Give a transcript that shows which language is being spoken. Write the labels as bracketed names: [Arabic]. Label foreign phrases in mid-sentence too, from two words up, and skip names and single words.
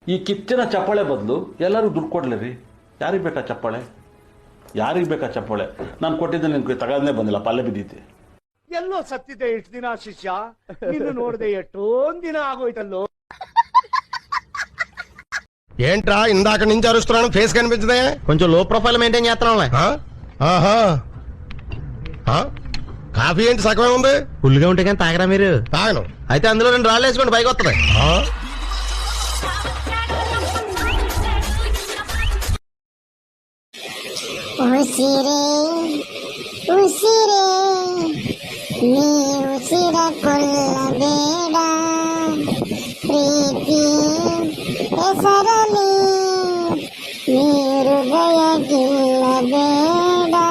[Kannada] ಈ ಕಿಚ್ಚನ ಚಪ್ಪಾಳೆ ಬದಲು ಎಲ್ಲರೂ ದುಡ್ಡು ಕೊಡ್ಲಿ ರೀ. ಯಾರಿಗೆ ಬೇಕಾ ಚಪ್ಪಾಳೆ? ಯಾರಿಗೆ ಬೇಕಾ ಚಪ್ಪಾಳೆ? ನಾನು ಕೊಟ್ಟಿದ್ದೆ ನಿನ್ಗೆ ತಗೊಳ್ಳೇ ಬಂದಿಲ್ಲ, ಪಲ್ಲೆ ಬಿದ್ದೈತಿ. ಎಲ್ಲೋ ಸತ್ತಿದ್ದೆ ಇಷ್ಟು ದಿನ ಶಿಷ್ಯ, ನೀನು ನೋಡದೆ ಎಷ್ಟೊಂದ್ ದಿನ ಆಗೋಯ್ತಲ್ಲೋ. [Telugu] ఏంట్రా ఇందాక నుంచి అరుస్తున్నాను, ఫేస్ కనిపించదే? కొంచెం [English] low profile maintain [Telugu] చేస్తున్నాంలే. ఆహా కాఫీ ఏంటి సగమే ఉంది? ఫుల్గా ఉంటే కానీ తాగరా మీరు? తాగను. అయితే అందులో 2 రాళ్ళు వేసుకోండి, పైకి వస్తుంది. [Kannada] ಉಸಿರೇ ಉಸಿರೇ ನೀ ಉಸಿರ ಕೊಲ್ಲಬೇಡ, ಪ್ರೀತಿ ಹೆಸರಲಿ ನೀ ಹೃದಯ ಗಿಲ್ಲಬೇಡ.